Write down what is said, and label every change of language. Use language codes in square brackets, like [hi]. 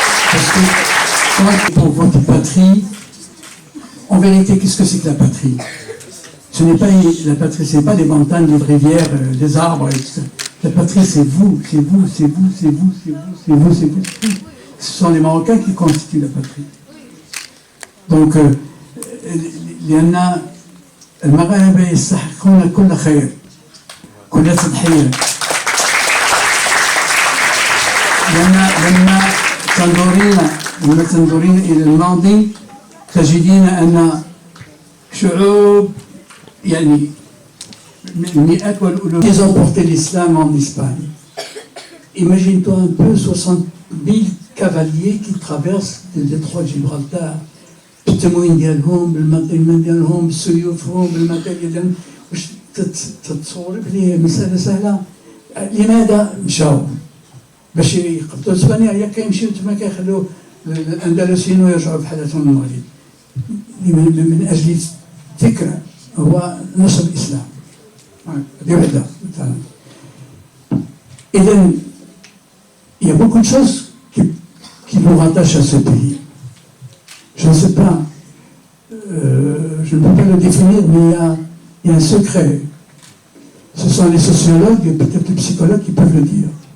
[fr] Parce que pour votre patrie, en vérité, qu'est-ce que c'est que la patrie? Ce n'est pas la patrie, ce n'est pas des montagnes, des rivières, des arbres. Etc. La patrie, c'est vous, c'est vous, c'est vous, c'est vous, c'est vous, c'est vous, c'est vous. Ce sont les Marocains qui constituent la patrie. [ar] Donc, لأن المغاربة يستحقون كل خير، كل تضحية. لما تنظرين إلى الماضي تجدين أن شعوب يعني المئات والألوف [fr] ils ont porté l'islam en Espagne. Imagine-toi un peu 60 000 cavaliers qui traversent le détroit de Gibraltar. [ar] بالتموين ديالهم بالماتيريال ديالهم بسيوفهم بالماتيريال ديالهم واش تتصور بلي مسألة سهلة. لماذا مشاو؟ باش يقبضوا اسبانيا هي كيمشيو تما كيخلوا الاندلسيين ويرجعوا بحالتهم للمغرب من اجل فكرة هو نشر الاسلام. هذه وحدة مثلا. [fr] إذا il y a beaucoup de choses qui nous rattachent à ce pays. Je ne sais pas, je ne peux pas le définir, mais il y a un secret. Ce sont les sociologues et peut-être les psychologues qui peuvent le dire.